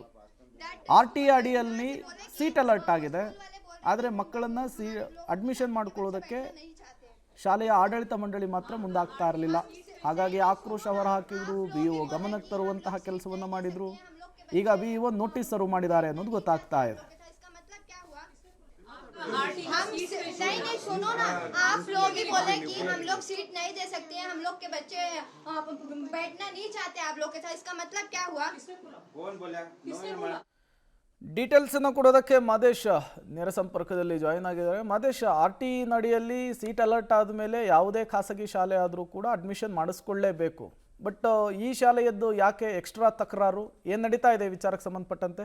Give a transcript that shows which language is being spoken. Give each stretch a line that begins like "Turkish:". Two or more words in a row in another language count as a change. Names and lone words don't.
Kannada: RTA ಅಡಿಯಲ್ಲಿ ಸೀಟ್ ಅಲರ್ಟ್ ಆಗಿದೆ. ಆದರೆ ಮಕ್ಕಳನ್ನು ಅಡ್ಮಿಷನ್ ಮಾಡಿಕೊಳ್ಳೋದಕ್ಕೆ ಶಾಲೆಯ ಆಡಳಿತ ಮಂಡಳಿ ಮಾತ್ರ ಮುಂದಾಗ್ತಾ ಇರಲಿಲ್ಲ. ಹಾಗಾಗಿ ಆಕ್ರೋಶ ಹೊರಹಾಕಿದ್ರು. ಬಿಇಒ ಗಮನಕ್ಕೆ ತರುವಂತಹ ಕೆಲಸವನ್ನು ಮಾಡಿದ್ರು. ಈಗ ಬಿಇಒ ನೋಟಿಸ್ ಸರ್ವ್ ಮಾಡಿದ್ದಾರೆ ಅನ್ನೋದು ಗೊತ್ತಾಗ್ತಾ ಇದೆ.
Hindi: नहीं सुनो ना, आप लोग ही बोले कि हम लोग सीट नहीं दे सकते हैं, हम लोग के बच्चे बैठना नहीं चाहते आप लोग के साथ, इसका मतलब क्या हुआ? कौन बोला?
Kannada: ಡೀಟೇಲ್ಸ್ ಅನ್ನು ಕೊಡೋದಕ್ಕೆ ಮಾದೇಶ್ ನೇರ ಸಂಪರ್ಕದಲ್ಲಿ ಜಾಯಿನ್ ಆಗಿದ್ದಾರೆ. ಮಾದೇಶ್, RTA ನಡಿಯಲ್ಲಿ ಸೀಟ್ ಅಲರ್ಟ್ ಆದಮೇಲೆ ಯಾವುದೇ ಖಾಸಗಿ ಶಾಲೆ ಆದರೂ ಕೂಡ ಅಡ್ಮಿಷನ್ ಮಾಡಿಸ್ಕೊಳ್ಳೇಬೇಕು. ಬಟ್ ಈ ಶಾಲೆಯದ್ದು ಯಾಕೆ ಎಕ್ಸ್ಟ್ರಾ ತಕರಾರು? ಏನು ನಡೀತಾ ಇದೆ ವಿಚಾರಕ್ಕೆ ಸಂಬಂಧಪಟ್ಟಂತೆ?